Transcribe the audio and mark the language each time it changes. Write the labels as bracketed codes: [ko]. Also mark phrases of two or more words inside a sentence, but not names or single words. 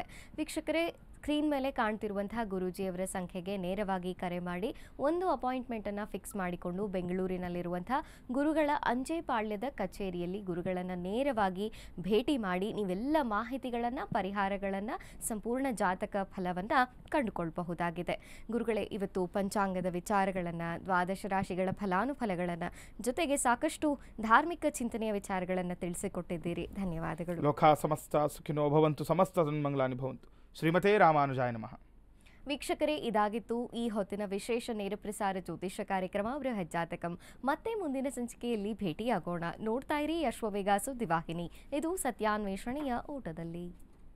[kn] ವೀಕ್ಷಕರೇ, ಸ್ಕ್ರೀನ್ ಮೇಲೆ ಕಾಣ್ತಿರುವಂತಹ ಗುರೂಜಿಯವರ ಸಂಖ್ಯೆಗೆ ನೇರವಾಗಿ ಕರೆ ಮಾಡಿ ಒಂದು ಅಪಾಯಿಂಟ್ಮೆಂಟನ್ನು ಫಿಕ್ಸ್ ಮಾಡಿಕೊಂಡು ಬೆಂಗಳೂರಿನಲ್ಲಿರುವಂತಹ ಗುರುಗಳ ಅಂಚೆಪಾಳ್ಯದ ಕಚೇರಿಯಲ್ಲಿ ಗುರುಗಳನ್ನು ನೇರವಾಗಿ ಭೇಟಿ ಮಾಡಿ ನೀವೆಲ್ಲ ಮಾಹಿತಿಗಳನ್ನು, ಪರಿಹಾರಗಳನ್ನು, ಸಂಪೂರ್ಣ ಜಾತಕ ಫಲವನ್ನು ಕಂಡುಕೊಳ್ಳಬಹುದಾಗಿದೆ. ಗುರುಗಳೇ, ಇವತ್ತು ಪಂಚಾಂಗದ ವಿಚಾರಗಳನ್ನು, ದ್ವಾದಶ ರಾಶಿಗಳ ಫಲಾನುಫಲಗಳನ್ನು, ಜೊತೆಗೆ ಸಾಕಷ್ಟು ಧಾರ್ಮಿಕ ಚಿಂತನೆಯ ವಿಚಾರಗಳನ್ನು ತಿಳಿಸಿಕೊಟ್ಟಿದ್ದೀರಿ. ಧನ್ಯವಾದಗಳು. [sa] ಲೋಕ ಸಮಸ್ತ ಸುಖಿನೋ ಭವಂತು, ಸಮಸ್ತ ಸನ್ಮಂಗಳಾನಿ ಭವಂತು. ಶ್ರೀಮತೇ ರಾಮಾನುಜಾಯ ನಮಃ. [kn] ವೀಕ್ಷಕರೇ, ಇದಾಗಿತ್ತು ಈ ಹೊತ್ತಿನ ವಿಶೇಷ ನೇರ ಪ್ರಸಾರ ಜ್ಯೋತಿಷ್ಯ ಕಾರ್ಯಕ್ರಮ ಬೃಹತ್ ಜಾತಕಂ. ಮತ್ತೆ ಮುಂದಿನ ಸಂಚಿಕೆಯಲ್ಲಿ ಭೇಟಿಯಾಗೋಣ. ನೋಡ್ತಾ ಇರಿ ಅಶ್ವವೇಗ ಸುದ್ದಿವಾಹಿನಿ. ಇದು ಸತ್ಯಾನ್ವೇಷಣೆಯ ಊಟದಲ್ಲಿ.